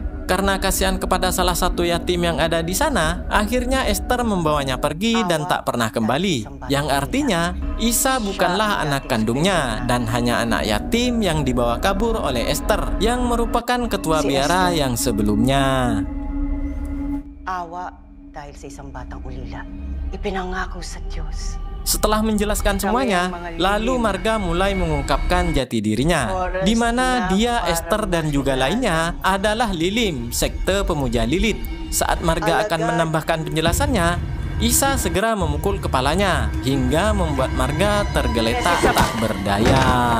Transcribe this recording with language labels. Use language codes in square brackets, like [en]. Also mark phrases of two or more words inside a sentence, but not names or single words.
[id] Karena kasihan kepada salah satu yatim yang ada di sana, akhirnya Esther membawanya pergi dan tak pernah kembali. Yang artinya, Isa bukanlah anak kandungnya dan hanya anak yatim yang dibawa kabur oleh Esther, yang merupakan ketua biara yang sebelumnya. [tl] Awa dahil sa isang batang ulila. Ipinangako sa Diyos. [id] Setelah menjelaskan semuanya, lalu Marga mulai mengungkapkan jati dirinya, di mana dia, Esther, dan juga lainnya adalah Lilim, sekte pemuja Lilith. Saat Marga akan menambahkan penjelasannya, Isa segera memukul kepalanya, hingga membuat Marga tergeletak tak berdaya.